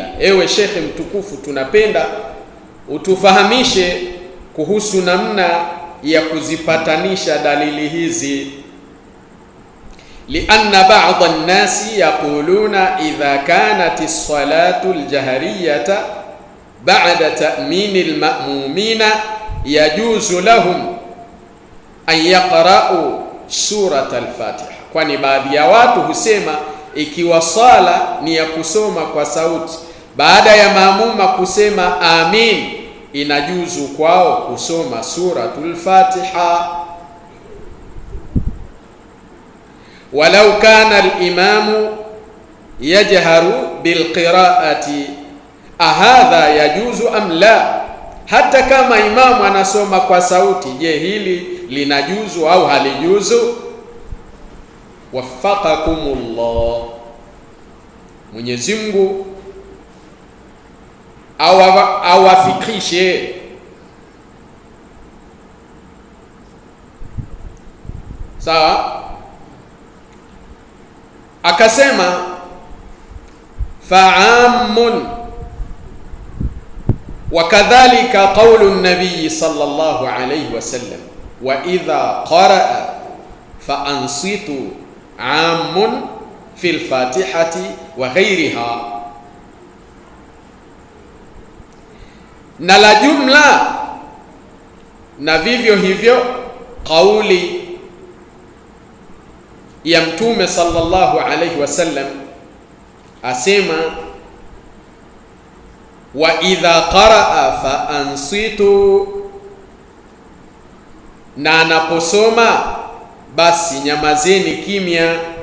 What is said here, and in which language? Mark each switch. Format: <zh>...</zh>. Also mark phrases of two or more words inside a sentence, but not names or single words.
<sw>Ewe shekhe mtukufu, tunapenda utufahamishe kuhusu namna ya kuzipatanisha dalili hizi.</sw> <ar>لأن بعض الناس يقولون إذا كانت الصلاة الجهرية بعد تأمين المأمومين يجوز لهم أن يقرؤوا سورة الفاتحة.</ar> <sw>Kwani baadhi ya watu husema ikiwa sala ni ya kusoma kwa sauti, baada ya maamuma kusema amin, inajuzu kwao kusoma suratul Fatiha.</sw> <ar>ولو كان الإمام يجهر بالقراءة أهذا يجوز أم لا,</ar> <sw>hata kama imamu anasoma kwa sauti, je, hili linajuzu au halijuzu? Waffaqakumullah, Mwenyezi Mungu awafikishe. Sawa.</sw> <ar>Akasema فعام وكذلك قول النبي صلى الله عليه وسلم وإذا قرأ فأنصتوا عام في الفاتحة وغيرها.</ar> <sw>Na la jumla na vivyo hivyo kauli ya Mtume</sw> <ar>صلى الله عليه وسلم</ar> <sw>asema</sw> <ar>وإذا قرأ فأنصتوا,</ar> <sw>na anaposoma basi nyamazeni kimya.</sw>